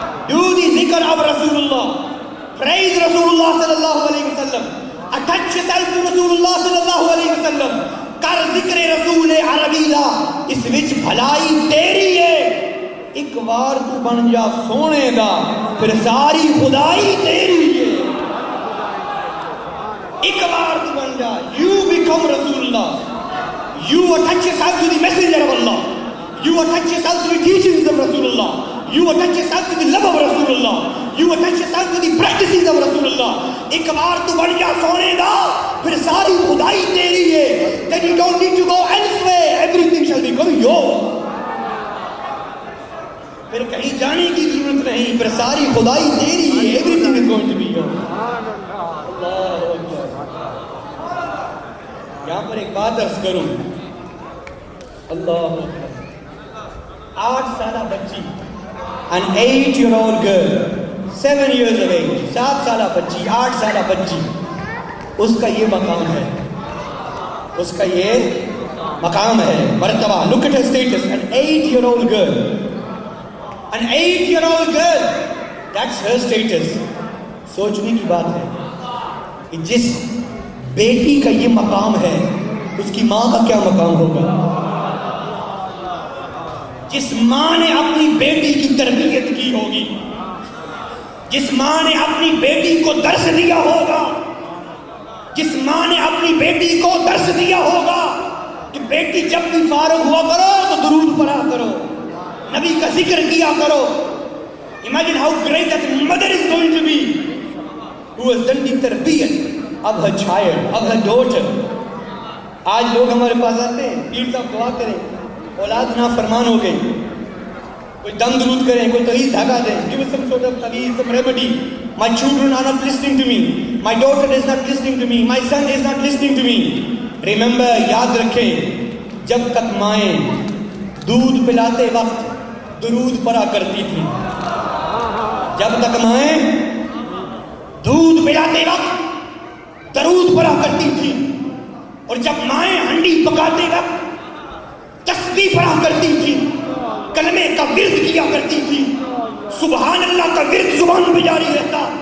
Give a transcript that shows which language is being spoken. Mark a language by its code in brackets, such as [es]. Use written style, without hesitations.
[en] Do the ذکر of رسول اللہ, praise رسول اللہ صلی اللہ علیہ وسلم, attach yourself to رسول اللہ صلی اللہ علیہ وسلم, [pa] کر ذکر رسول عربی دا, اس وچ بھلائی تیری ہے. ایک بار تو بن جا سونے دا, پھر ساری خدائی تیری ہے. ایک بار تو بن جا, [en] you become رسول اللہ, you attach yourself to the messenger of Allah, you attach yourself to the teachings of Rasulullah, you attach yourself to the love of Rasulullah, you attach yourself to the practices of Rasulullah. [pa] ایک بار تو بن جا سونے دا, پھر ساری خدائی تیری ہے. [en] Then you don't need to go elsewhere, everything shall become yours. [ur] پھر کہیں جانے کی ضرورت نہیں, پھر ساری خدائی تیری ہے, [en] everything is going to be yours. [ur] یہاں پر ایک بات عرض کروں, اللہ 8 سالہ بچی, [en] an 8-year-old girl, 7 years of age, [ur] 7 سالہ بچی, 8 سالہ بچی, اس کا یہ مقام ہے, اس کا یہ مقام ہے, مرتبہ. [en] Look at her status, an 8-year-old girl, an 8-year-old girl, that's her status. [ur] سوچنے کی بات ہے کہ جس بیٹی کا یہ مقام ہے, اس کی ماں کا کیا مقام ہوگا. جس ماں نے اپنی بیٹی کی تربیت کی ہوگی, جس ماں نے اپنی بیٹی کو درس دیا ہوگا, جس ماں نے اپنی بیٹی کو درس دیا ہوگا کہ بیٹی جب بھی فارغ ہوا کرو تو درود پڑھا کرو, نبی کا ذکر کیا کرو. [en] Imagine how great that mother is going to be who has done the tarbiyat of her child, of her daughter. [ur] آج لوگ ہمارے پاس آتے ہیں, پیر صاحب دعا کریں, اولاد نافرمان ہو گئی, کوئی دم درود کریں, کوئی توحید دھاگا دیں, [en] give us some sort of taweez, some remedy. My children are not listening to me, my daughter is not listening to me, my son is not listening to me. [ur] Remember, یاد رکھیں, جب تک مائیں دودھ پلاتے وقت درود پڑھا کرتی تھی, جب تک مائیں دودھ پلاتے وقت درود پڑھا کرتی تھی, اور جب مائیں ہنڈی پکاتے وقت تسبیح پڑھا کرتی تھی, کلمے کا ورد کیا کرتی تھی, سبحان اللہ کا ورد زبان پہ جاری رہتا.